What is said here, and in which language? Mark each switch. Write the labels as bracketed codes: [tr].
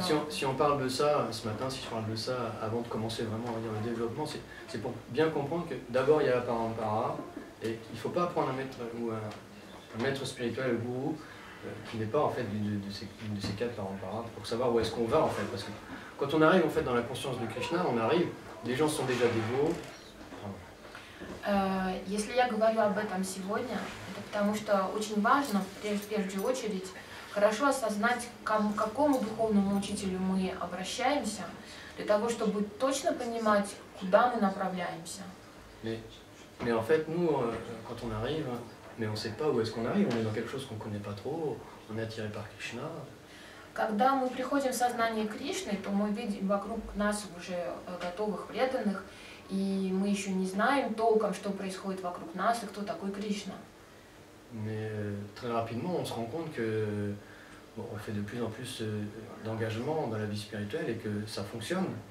[fr] Si on parle de ça ce matin, si je parle de ça avant de commencer vraiment à dire le développement, c'est pour bien comprendre que d'abord il y a la parampara et il ne faut pas prendre un maître spirituel, un gourou, qui n'est pas en fait d'une de ces 4 paramparas pour savoir où est-ce qu'on va en fait. Parce que quand on arrive en fait dans la conscience de Krishna, on arrive, les gens sont déjà dévots. [ru] Если я говорю об этом сегодня, это потому что очень важно, в первую очередь, хорошо осознать, к какому духовному учителю мы обращаемся, для того, чтобы точно понимать, куда мы направляемся. [fr] Mais en fait, nous, quand on arrive, mais on ne sait pas où est-ce qu'on arrive, on est dans quelque chose qu'on ne connaît pas trop, on est attiré par Krishna. [ru] Когда мы приходим в сознание Кришны, то мы видим вокруг нас уже готовых преданных, и мы еще не знаем толком, что происходит вокруг нас и кто такой Кришна. [fr] Mais très rapidement, on se rend compte que on fait de plus en plus d'engagement dans la vie spirituelle et que ça fonctionne.